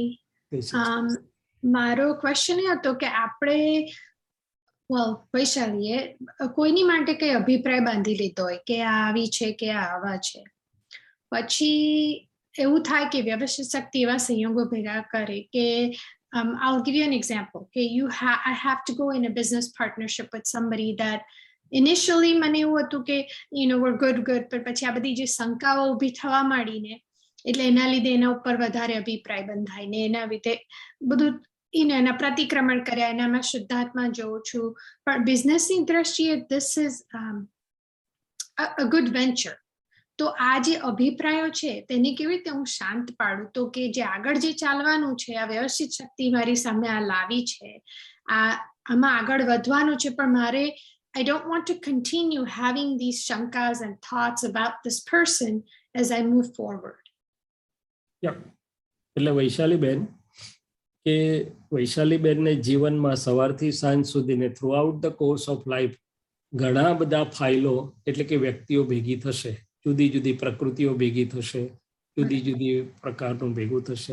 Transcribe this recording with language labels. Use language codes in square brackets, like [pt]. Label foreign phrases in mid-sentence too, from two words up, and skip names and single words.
[gu] મારો ક્વેશ્ચન એ હતો કે આપણે વૈશાલીએ કોઈની માટે કઈ અભિપ્રાય બાંધી લીધો હોય કે આ આવી છે કે આ આવા છે, પછી એવું થાય કે વ્યવસ્થિત શક્તિ એવા સંયોગો ભેગા કરે કે [en] I'll give you an example. Okay, I have to go in a business partnership with somebody that initially [gu] મને એવું હતું કે [en] we're good [gu] પણ પછી આ બધી જે શંકાઓ ઊભી થવા માંડીને એટલે એના લીધે એના ઉપર વધારે અભિપ્રાય બંધાય ને એના લીધે બધું એના પ્રતિક્રમણ કર્યા. એનામાં શુદ્ધાત્મા જોઉં છું, પણ બિઝનેસની દ્રષ્ટિએ [en] this is a good venture. [gu] તો આ જે અભિપ્રાયો છે તેને કેવી રીતે હું શાંત પાડું તો કે જે આગળ જે ચાલવાનું છે, આ વ્યવસ્થિત શક્તિ મારી સામે આ લાવી છે, આમાં આગળ વધવાનું છે, પણ મારે [en] I don't want to continue having these shankas and thoughts about this person as I move forward. [gu] એટલે વૈશાલીબેન કે વૈશાલીબેનને જીવનમાં સવારથી સાંજ સુધીને [en] through out the course of life [gu] ઘણા બધા ફાઇલો એટલે કે વ્યક્તિઓ ભેગી થશે, જુદી જુદી પ્રકૃતિઓ ભેગી થશે, જુદી જુદી પ્રકારનું ભેગું થશે.